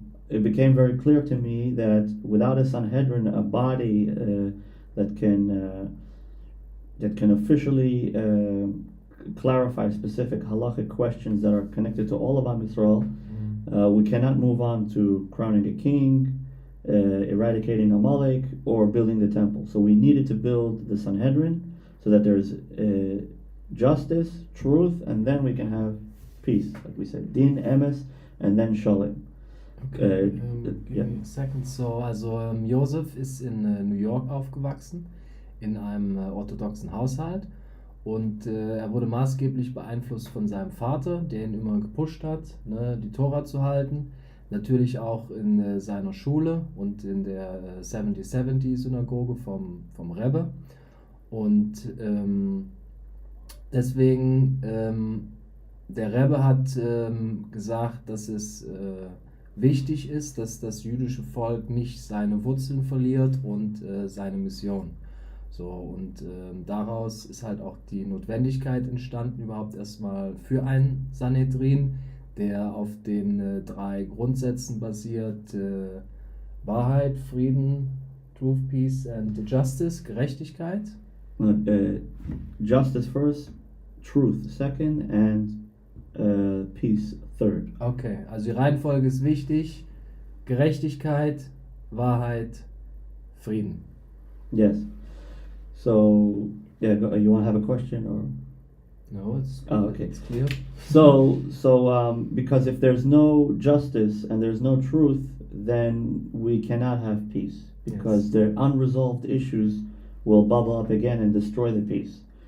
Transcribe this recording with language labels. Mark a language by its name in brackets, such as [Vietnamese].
[English] it became very clear to me that without a Sanhedrin, a body that can officially clarify specific halachic questions that are connected to all of Am Yisrael, we cannot move on to crowning a king, eradicating Amalek, or building the temple. So we needed to build the Sanhedrin so that there's justice, truth, and then we can have peace, like we said, din, emes, and then shalom. Okay, give me a second. [German] So, Yosef ist in New York aufgewachsen, in einem orthodoxen Haushalt. Und er wurde maßgeblich beeinflusst von seinem Vater, der ihn immer gepusht hat, die Tora zu halten. Natürlich auch in seiner Schule und in der 70-70-Synagoge vom Rebbe. Und deswegen, der Rebbe hat gesagt, dass es wichtig ist, dass das jüdische Volk nicht seine Wurzeln verliert und seine Mission. So, und daraus ist halt auch die Notwendigkeit entstanden, überhaupt erstmal für ein Sanhedrin, der auf den 3 Grundsätzen basiert: Wahrheit, Frieden, [English] Truth, Peace and Justice, [German] Gerechtigkeit. [English] Justice first, Truth second, and Peace third. [German] Okay, also die Reihenfolge ist wichtig: Gerechtigkeit, Wahrheit, Frieden. [English] Yes. So, yeah, you want to have a question or? No, it's okay. It's clear. So, because if there's no justice and there's no truth, then we cannot have peace, because the unresolved issues will bubble up again and destroy the peace.